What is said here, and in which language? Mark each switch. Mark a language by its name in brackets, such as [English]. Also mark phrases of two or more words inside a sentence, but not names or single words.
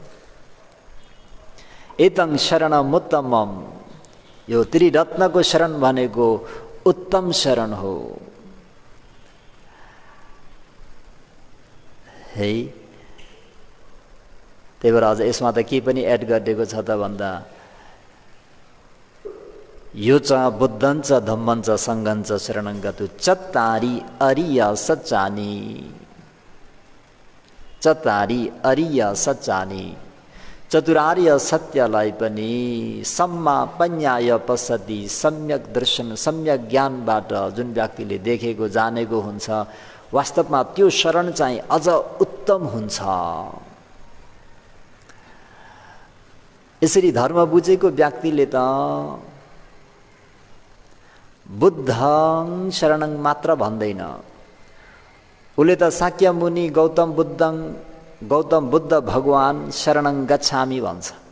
[Pali] एतं शरणमुत्तमम [Nepali] यो त्रिरत्नको शरण भनेको उत्तम शरण हो। है त्यही भएर अझ यसमा त के पनि एड गरिदिएको छ त भन्दा [Pali] यो च बुद्धं च धम्मं च सङ्घं च शरणं गतो चत्तारि अरिय सच्चानि चत्तारि अरिय सच्चानि [Nepali] चतुरार्य सत्यलाई पनि [Pali] सम्मा पन्याय पश्यति [Nepali] सम्यक दर्शन सम्यक ज्ञानबाट जुन व्यक्तिले देखेको जानेको हुन्छ वास्तवमा त्यो शरण चाहिँ अझ उत्तम हुन्छ। यसरी धर्म बुझेको व्यक्तिले त [Pali] बुद्धं शरणं [Nepali] मात्र भन्दैन, उसले त शाक्य मुनि गौतम बुद्ध भगवान [Pali] शरणं गच्छामि [Nepali] भन्छ।